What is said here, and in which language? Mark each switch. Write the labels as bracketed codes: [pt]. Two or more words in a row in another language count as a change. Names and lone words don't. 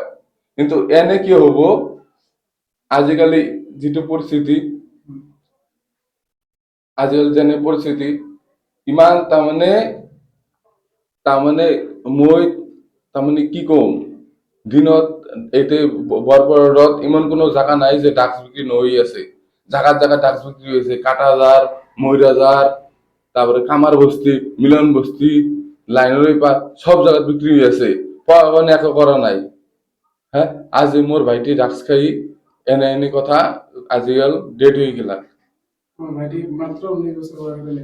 [as] কিন্তু এনে কি হ'ব, আজিকালি যিটো পৰিস্থিতি, আজিকালি যেনে পৰিস্থিতি ইমান তাৰমানে মই তাৰমানে কি কম, দিনত এতিয়া বৰপেটাত ইমান কোনো জাগা নাই যে ড্ৰাগছ বিক্ৰী নহৈ আছে। জাগাত জাগাত ড্ৰাগছ বিক্ৰী হৈছে। কাটাজাৰ, মৈৰাজাৰ, [bn] তারপরে কামার বস্তি, মিলন বস্তি, লাইনের পা সব জায়গায় বিক্রি হয়ে আছে। [as] প্রশাসনে একো করা নাই। হ্যাঁ, আজি মোর ভাইটি ড্রাগস খাই এনে কথা আজিকাল ডেট [bn] হয়ে গেলা। [as] ভাইটি মাত্র 19 বছর বয়স